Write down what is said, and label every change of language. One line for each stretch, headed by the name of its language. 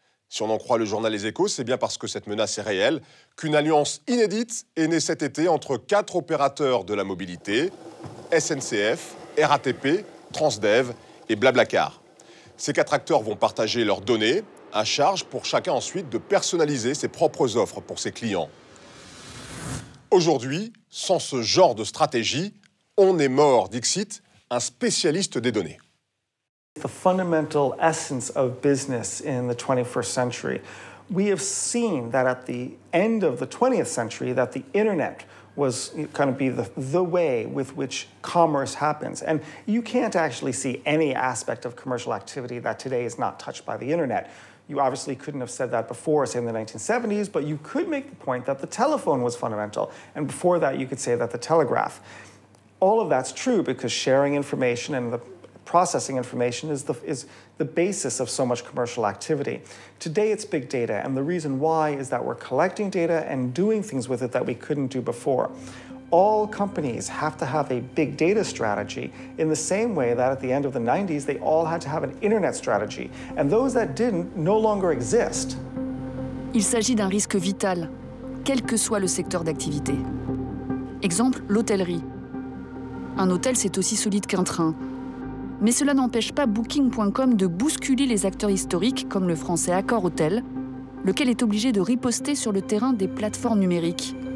French: Si on en croit le journal Les Échos, c'est bien parce que cette menace est réelle qu'une alliance inédite est née cet été entre 4 opérateurs de la mobilité, SNCF, RATP, Transdev et Blablacar. Ces 4 acteurs vont partager leurs données, à charge pour chacun ensuite de personnaliser ses propres offres pour ses clients. Aujourd'hui, sans ce genre de stratégie, on est mort, dixit un spécialiste des données.
English: The fundamental essence of business in the 21st century. We have seen that at the end of the 20th century that the internet was going to be the way with which commerce happens. And you can't actually see any aspect of commercial activity that today is not touched by the internet. You obviously couldn't have said that before, say in the 1970s, but you could make the point that the telephone was fundamental. And before that, you could say that the telegraph. All of that's true because sharing information and the processing information is the basis of so much commercial activity. Today it's big data, and the reason why is that we're collecting data and doing things with it that we couldn't do before. All companies have to have a big data strategy in the same way that at the end of the 90s they all had to have an internet strategy, and those that didn't no longer exist.
French: Il s'agit d'un risque vital, quel que soit le secteur d'activité. Exemple, l'hôtellerie. Un hôtel, c'est aussi solide qu'un train. Mais cela n'empêche pas Booking.com de bousculer les acteurs historiques comme le français Accor Hotel, lequel est obligé de riposter sur le terrain des plateformes numériques.